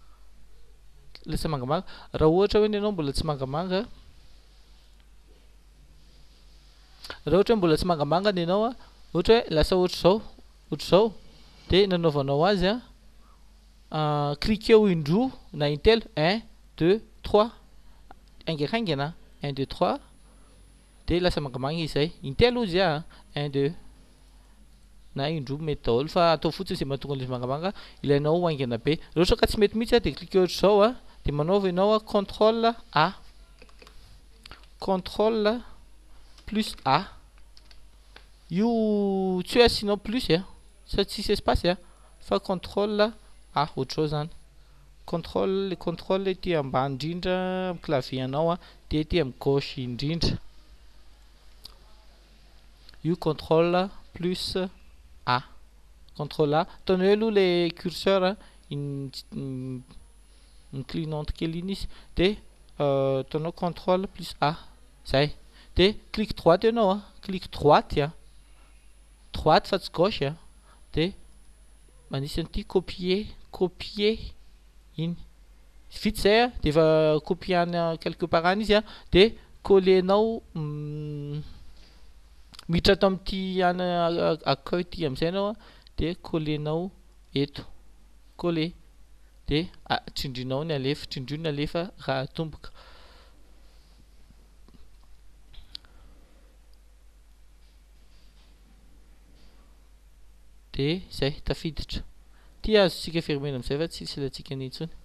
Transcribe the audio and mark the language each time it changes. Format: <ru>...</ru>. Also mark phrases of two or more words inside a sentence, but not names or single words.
<mg>raha ohatra hoe ianao mbola tsy mangamanga, raha ohatra mbola tsy mangamanga ny anao ohatra hoe lasa ohatra zao de nanaovanao azy cliqueo indroa na intelo 1 2 3 aingaikaingana 1 2 3 de lasa mangamanga izy zay, intelo izy 1 2 na indroa mety daholo fa atao fotsiny zay mahatonga izy mangamanga, ilainao haingana be. Raha ohatra ka tsy mety mihitsy de cliqueo ohatra zao de manaova ianao</mg> <fr>contrôle A, contrôle plus A,</fr> <mg>io tsy hoe asianao plus sady tsisy espace fa</mg> <fr>contrôle A</fr> <mg>ohatr' zao zany, contrôle ety ambany indrindra amin'ny clavier anao de ety amin'ny gauche indrindra,</mg> <fr>io contrôle plus A, contrôle A,</fr> <mg>ataonao eo aloha</mg> <fr>le curseur</fr> <mg>inclinante kely iny izy de ataonao</mg> <fr>contrôle plus A</fr> <mg>zay de</mg> <fr>clic droite</fr> <mg>ianao</mg> <fr>clic droite droite</fr> <mg>fa tsy gauche de manisy an'ity copier iny, vita zay de efa copiana</mg> <fr>quelque part</fr> <mg>any izy de collenao miditra ato amin'ity accueil ty am'izay anao de collenao eto, coller de tsindrinao ny alefa, tsindrio ny alefa raha tomboka de zay tafiditra ty azontsika fermena am'izay fa tsisy ilatsika nintsony.</mg>